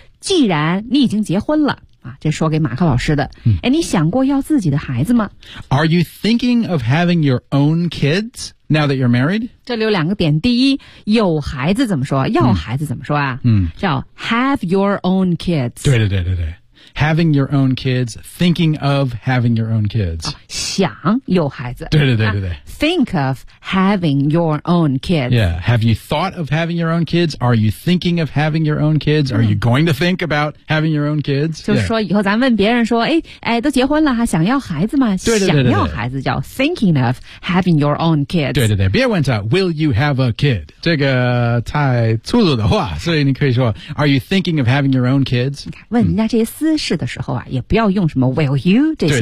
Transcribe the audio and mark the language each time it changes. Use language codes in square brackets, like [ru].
[zh] 既然你已经结婚了啊这说给马克老师的、嗯。哎你想过要自己的孩子吗 [en] ?Are you thinking of having your own kids? Now that you're married? [zh] 这里有两个点。第一有孩子怎么说要孩子怎么说啊、嗯、叫 have your own kids. 对对对对对。 [en] Having your own kids, thinking of having your own kids.、 [zh] 哦、想有孩子。对对对对对、 [en] 啊。Think of having your own kids. Yeah. Have you thought of having your own kids? Are you thinking of having your own kids?、嗯、Are you going to think about having your own kids? [zh] 就是说以后咱问别人说、yeah. 哎都结婚了还想要孩子吗对对对对对想要孩子叫 [en] thinking of having your own kids. [zh] 对对对。别问他 [en] will you have a kid? [zh] 这个太粗鲁的话所以你可以说 [en] are you thinking of having your own kids? [zh] 问人家这些私事、嗯是的时候啊也不要用什么 will you 这些